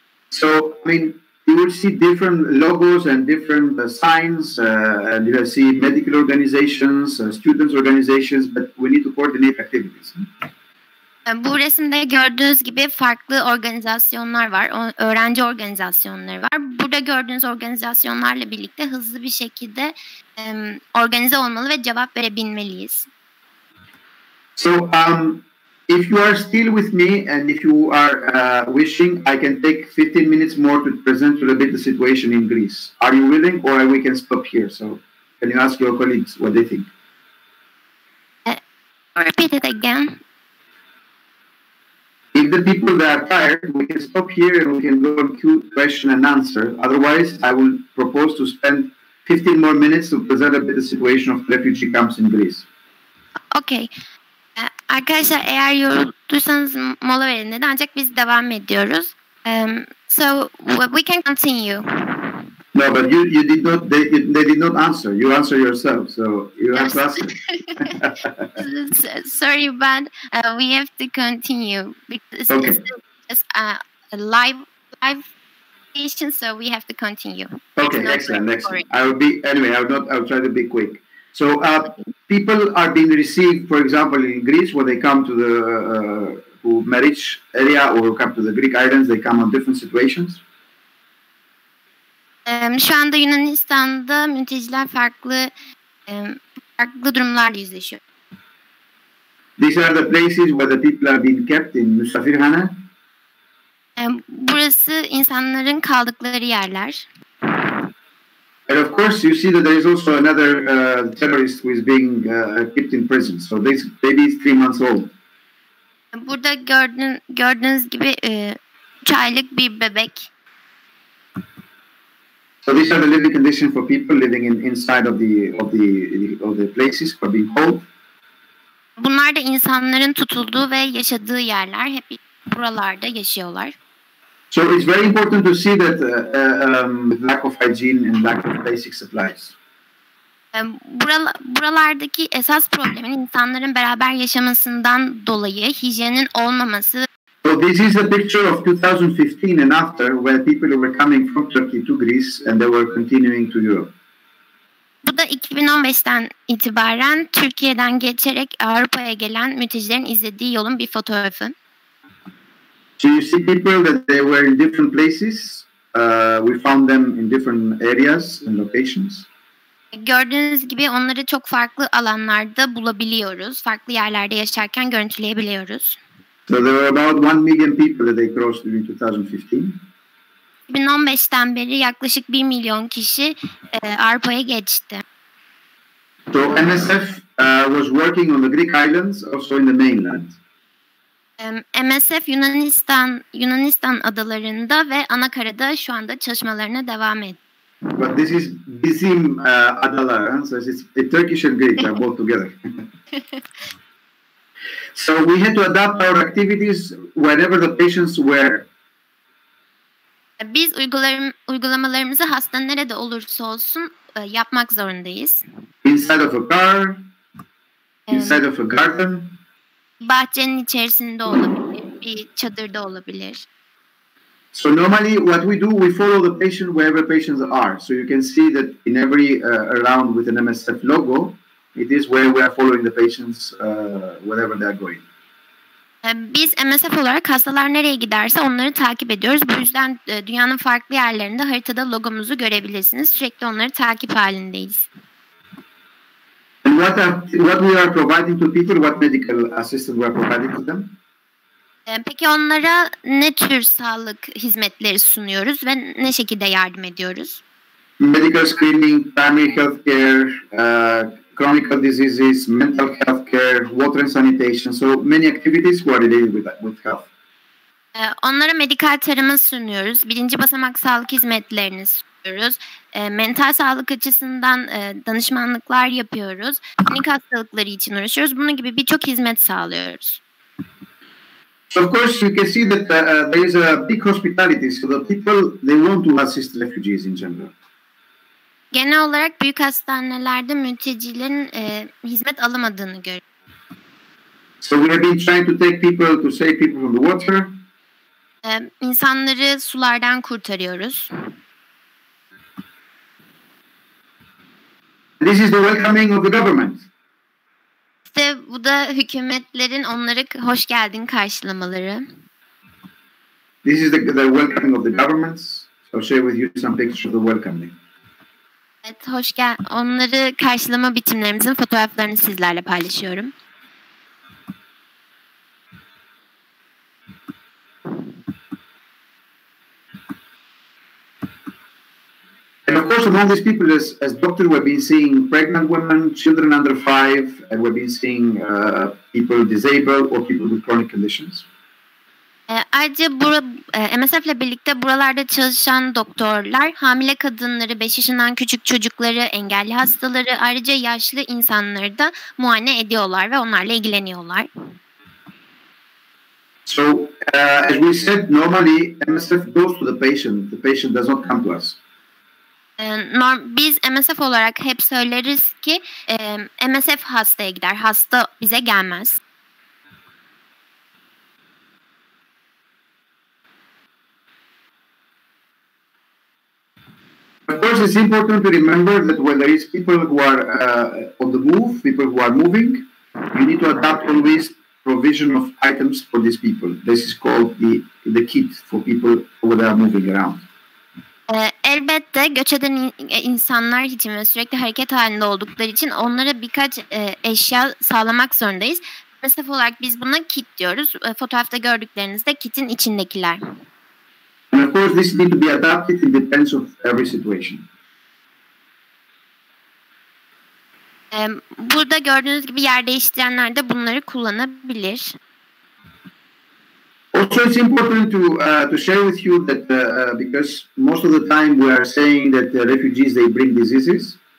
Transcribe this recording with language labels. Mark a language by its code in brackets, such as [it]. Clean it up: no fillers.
[en] So, I mean, you will see different logos and different signs, and you will see medical organizations, students organizations, but we need to coordinate activities. [tr] Bu resimde gördüğünüz gibi farklı organizasyonlar var, öğrenci organizasyonları var. Burada gördüğünüz organizasyonlarla birlikte hızlı bir şekilde organize olmalı ve cevap verebilmeliyiz. [en] So, if you are still with me and if you are wishing, I can take 15 minutes more to present a little bit the situation in Greece. Are you willing, or we can stop here? So, can you ask your colleagues what they think? Repeat it again. If the people that are tired, we can stop here and we can go on question and answer. Otherwise, I will propose to spend 15 more minutes to present a bit the situation of refugee camps in Greece. Okay. [tr] Arkadaşlar eğer yorulduysanız mola verin dedi ancak biz devam ediyoruz. [en] So we can continue. No, but you did not. They did not answer. You answer yourself, so you have to answer. Sorry, but we have to continue because Okay. it's a live station, so we have to continue. Okay, excellent. I'll try to be quick. So people are being received, for example, in Greece, when they come to the to marriage area or come to the Greek islands, they come on different situations. [tr] Şu anda Yunanistan'da mülteciler farklı durumlarla yüzleşiyor. [en] These are the places where the people are being kept in misafirhane. [tr] Burası insanların kaldıkları yerler. [en] And of course, you see that there is also another terrorist who is being kept in prison. So this baby is 3 months old. [tr] Burada gördüğünüz gibi 3 aylık bir bebek. [en] So these are the living conditions for people living inside of the places who are being held. [tr] Bunlar da insanların tutulduğu ve yaşadığı yerler. Hep buralarda yaşıyorlar. [en] So it's very important to see that lack of hygiene and lack of basic supplies. [tr] Buralardaki esas problemin insanların beraber yaşamasından dolayı hijyenin olmaması. [en] So this is a picture of 2015 and after, where people were coming from Turkey to Greece and they were continuing to Europe. [tr] Bu da 2015'ten itibaren Türkiye'den geçerek Avrupa'ya gelen mültecilerin izlediği yolun bir fotoğrafı. [en] So you see people that they were in different places. We found them in different areas and locations. [tr] Gördüğünüz gibi onları çok farklı alanlarda bulabiliyoruz. Farklı yerlerde yaşarken görüntüleyebiliyoruz. [en] So there were about 1 million people that they crossed during 2015. [tr] 2015'ten beri yaklaşık 1 milyon kişi Avrupa'ya geçti. [en] So MSF was working on the Greek islands, also in the mainland. [tr] MSF Yunanistan adalarında ve Anakara'da şu anda çalışmalarına devam ediyor. [en] But this is [tr] bizim adalar, [en] so it's Turkish and Greek are both together. So we had to adapt our activities wherever the patients were. [tr] Biz uygulamalarımızı hasta nerede olursa olsun yapmak zorundayız. [en] Inside of a car, inside of a garden. [tr] Bahçenin içerisinde olabilir, bir çadırda olabilir. [en] So normally what we do, we follow the patient wherever patients are. So you can see that in every round with an MSF logo, it is where we are following the patients wherever they are going. [tr] Biz MSF olarak hastalar nereye giderse onları takip ediyoruz. Bu yüzden dünyanın farklı yerlerinde haritada logomuzu görebilirsiniz. Sürekli onları takip halindeyiz. [en] And what we are providing to people, what medical assistance we are providing to them? [tr] Peki onlara ne tür sağlık hizmetleri sunuyoruz ve ne şekilde yardım ediyoruz? [en] Medical screening, primary health care, chronic diseases, mental health care, water and sanitation. So many activities who are related with health. [tr] Onlara medikal tarımı sunuyoruz. Birinci basamak sağlık hizmetlerini sunuyoruz. Mental sağlık açısından danışmanlıklar yapıyoruz. Kronik hastalıkları için uğraşıyoruz. Bunun gibi birçok hizmet sağlıyoruz. [en] So of course, you can see that there is a big hospitality. So the people, they want to assist refugees in general. [tr] Genel olarak büyük hastanelerde mültecilerin hizmet alamadığını görüyoruz. [en] So we have been trying to take people to save people from the water. [tr] İnsanları sulardan kurtarıyoruz. [en] This is the welcoming of the government. [tr] İşte bu da hükümetlerin onları hoş geldin karşılamaları. [en] This is the welcoming of the governments. So I'll share with you some pictures of the welcoming. [tr] Evet, onları karşılama biçimlerimizin fotoğraflarını sizlerle paylaşıyorum. [en] And of course, among these people, as doctors, we've been seeing pregnant women, children under 5, and we've been seeing people disabled or people with chronic conditions. [tr] Ayrıca MSF ile birlikte buralarda çalışan doktorlar, hamile kadınları, 5 yaşından küçük çocukları, engelli hastaları, ayrıca yaşlı insanları da muayene ediyorlar ve onlarla ilgileniyorlar. [en] So, as we said, normally MSF goes to the patient. The patient does not come to us. [tr] Biz MSF olarak hep söyleriz ki MSF hastaya gider, hasta bize gelmez. [en] Of course, it's important to remember that when there is people who are on the move, people who are moving, you need to adapt always provision of items for these people. This is called the kit for people who are moving around. [tr] Elbette göç eden insanlar için ve sürekli hareket halinde oldukları için onlara birkaç eşya sağlamak zorundayız. MSF olarak biz buna kit diyoruz. Fotoğrafta gördüklerinizde kitin içindekiler. [en] And of course, this needs to be adapted. It depends on every situation. [tr] Burada gördüğünüz gibi yer değiştirenler de bunları kullanabilir. [en] Also, it's important to share with you that because most of the time we are saying that refugees, they bring diseases.